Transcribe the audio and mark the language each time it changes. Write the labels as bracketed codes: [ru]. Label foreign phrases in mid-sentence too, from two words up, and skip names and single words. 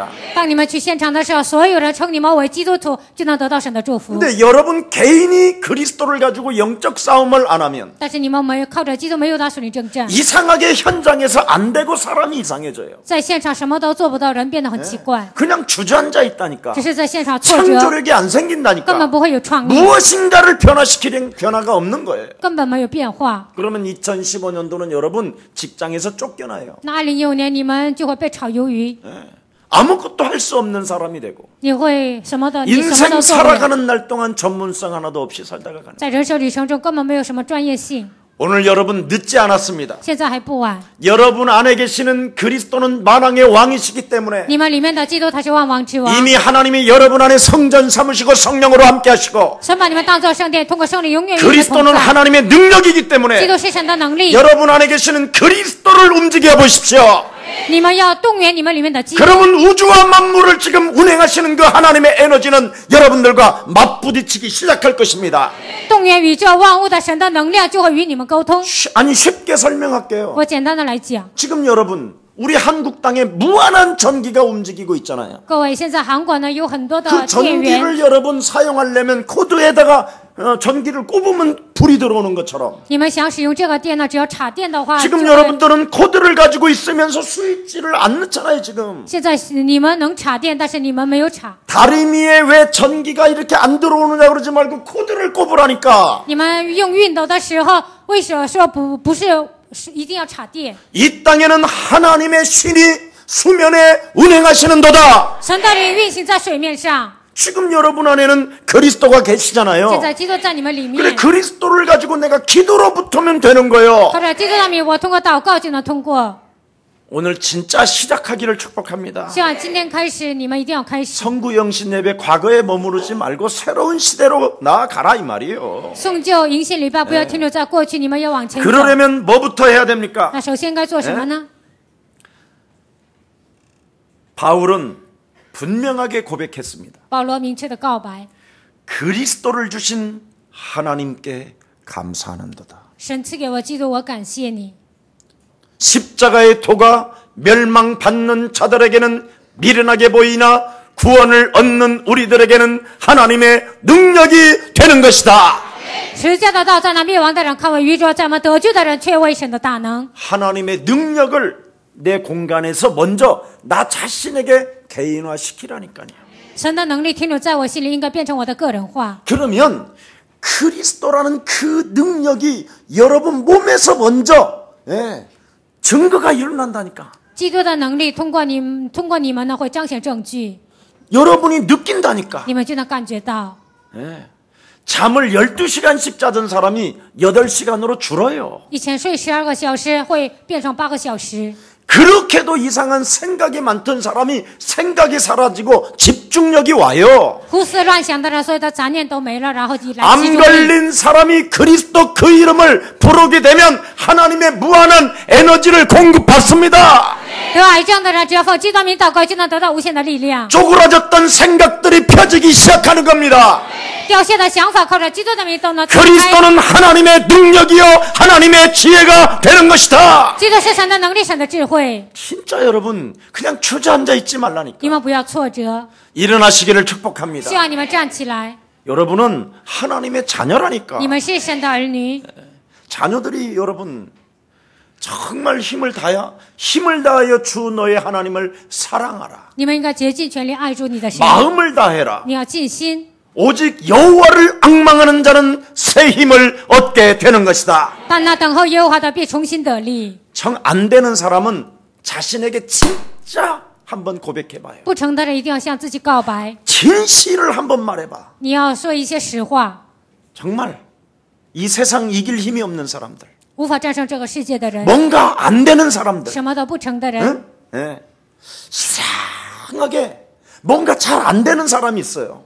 [zh] 当你们去现场的时候，所有人称你们为基督徒，就能得到神的祝福。 [ko] 근데 여러분 개인이 그리스도를 가지고 영적 싸움을 안 하면 [zh] 但是你们没有靠着基督，没有打属灵征战， [ko] 이상하게 현장에서 안 되고 사람이 이상해져요. [zh] 在现场什么都做不到，人变得很奇怪， [ko] 그냥 주저앉아 있다니까. [zh] 只是在现场挫折， [ko] 창조력이 안 [zh] 根本 [ko] 생긴다니까. [zh] 不会有创意， [ko] 무엇인가를 변화시키는 변화가 없는 거예요. [zh] 根本没有变化。 [ko] 그러면 2015년도는 여러분 직장에서 쫓겨나요. [zh] 那2015年你们就会被炒鱿鱼， [ko] 아무것도 할 수 없는 사람이 되고 [zh] 你会什么的，你什么 [ko] 인생 [zh] 都做不了。 [ko] 살아가는 날 동안 전문성 하나도 없이 살다가 가는. [zh] 在人生旅程中根本没有什么专业性， [ko] 오늘 여러분 늦지 않았습니다. [zh] 现在还不晚。 [ko] 여러분 안에 계시는 그리스도는 만왕의 왕이시기 때문에 [zh] 你们里面的基督他是万王之王， [ko] 이미 하나님이 여러분 안에 성전 삼으시고 성령으로 함께 하시고 [zh] 神把你们当作圣殿，通过圣灵永远与你们同 [ko] 그리스도는 [zh] 在。 [ko] 하나님의 능력이기 [zh] 基 [ko] 때문에 [zh] 督是神的能力， [ko] 여러분 안에 계시는 그리스도를 움직여 보십시오. [zh] 你们要动员你们里面的基督。 [ko] 그러면 우주와 만물을 지금 운행하시는 그 하나님의 에너지는 여러분들과 맞부딪히기 시작할 것입니다. [zh] 动员宇宙万物的神的能量就会与你们沟通。 [ko] 아니 쉽게 설명할게요. [zh] 我简单的来讲， [ko] 지금 여러분 우리 한국 땅에 무한한 전기가 움직이고 있잖아요. [zh] 各位，现在韩国呢有很多的 [ko] 그 [zh] 电源， [ko] 전기를 여러분 사용하려면 코드에다가 전기를 꼽으면 불이 들어오는 것처럼 [zh] 你们想使用这个电呢，只要插电的话， [ko] 지금 [zh] 就会 [ko] 여러분들은 코드를 가지고 있으면서 스위치를 안 넣잖아요. 지금 [zh] 现在你们能插电，但是你们没有插。 [ko] 다리미에 왜 전기가 이렇게 안 들어오느냐 그러지 말고 코드를 꼽으라니까. [zh] 你们用熨斗的时候，为什么说不是一定要插电？ [ko] 이 땅에는 하나님의 신이 수면에 운행하시는도다. [zh] 神的灵运行在水面上， [ko] 지금 여러분 안에는 그리스도가 계시잖아요. [zh] 现在基督在你们里 [ko] 그래 [zh] 面。 [ko] 그리스도를 가지고 내가 기도로 붙으면 되는 거예요. [zh] 靠着基督的名，我通过祷告就能通过。 [ko] 오늘 진짜 시작하기를 축복합니다. [zh] 希望今天开始，你们一定要开始 [ko] 성구 영신 예배 과거에 머무르지 말고 새로운 시대로 나아가라 이 말이에요. [zh] 送旧迎新礼拜，不要停留在过去，你们要往前走。 [ko] 그러려면 뭐부터 해야 됩니까? [zh] 那首先该做什么呢？ [ko] 바울은 분명하게 고백했습니다. [zh] 保罗明确的告白， [ko] 그리스도를 주신 하나님께 감사하는도다. [zh] 神赐给我基督，我感谢你。 [ko] 십자가의 도가 멸망받는 자들에게는 미련하게 보이나 구원을 얻는 우리들에게는 하나님의 능력이 되는 것이다. [zh] 十字架的道在那灭亡的人看为愚拙，在我们得救的人却为神的大能。 [ko] 하나님의 능력을 내 공간에서 먼저 나 자신에게 개인화시키라니까요. [zh] 神的能力停留在我心里，应该变成我的个人化。 [ko] 그러면 그리스도라는 그 능력이 여러분 몸에서 먼저 증거가 일어난다니까. [zh] 基督的能力通过你们呢，会彰显证据， [ko] 여러분이 느낀다니까. [zh] 你们就能感觉到。 [ko] 잠을 12시간씩 자던 사람이 8시간으로 줄어요. [zh] 以前睡12个小时，会变成8个小时。 [ko] 그렇게도 이상한 생각이 많던 사람이 생각이 사라지고 집중력이 와요. [zh] 胡思乱想的人，所有的杂念都没了，然后就来集 [ko] 암 [zh] 中力。 [ko] 걸린 사람이 그리스도 그 이름을 부르게 되면 하나님의 무한한 에너지를 공급받습니다. [zh] 得癌症的人，只要奉基督名祷告，就能得到无限的力量。 [ko] 쪼그라졌던 생각들이 펴지기 시작하는 겁니다. [zh] 掉线的想法，靠着基督的名都能打开。 [ko] 그리스도는 하나님의 능력이요 하나님의 지혜가 되는 것이다. [zh] 基督是神的能力，神的智慧。 [ko] 진짜 여러분 그냥 주저앉아 있지 [zh] 你 [ko] 말라니까. [zh] 们不要挫折， [ko] 일어나시기를 축복합니다. [zh] 希望你们站起来。 [ko] 여러분은 하나님의 자녀라니까. [zh] 你们是神的儿女， [ko] 자녀들이 여러분 정말 힘을 다하여 주 너의 하나님을 사랑하라. [zh] 你们应该竭尽全力爱主你的神。 [ko] 마음을 다해라. [zh] 你要尽心， [ko] 오직 여호와를 앙망하는 자는 새 힘을 얻게 되는 것이다. [zh] 但那等候耶和华的必重新得力。 [ko] 정 안 되는 사람은 자신에게 진짜 한번 고백해봐요. [zh] 不成的人一定要向自己告白， [ko] 진실을 한번 말해봐. [zh] 你要说一些实话。 [ko] 정말 이 세상 이길 힘이 없는 사람들, [zh] 无法战胜这个世界的人， [ko] 뭔가 안 되는 사람들, [zh] 什么都不成的人， [ko] 응? 네. 이상하게 뭔가 잘 안 되는 사람이 있어요.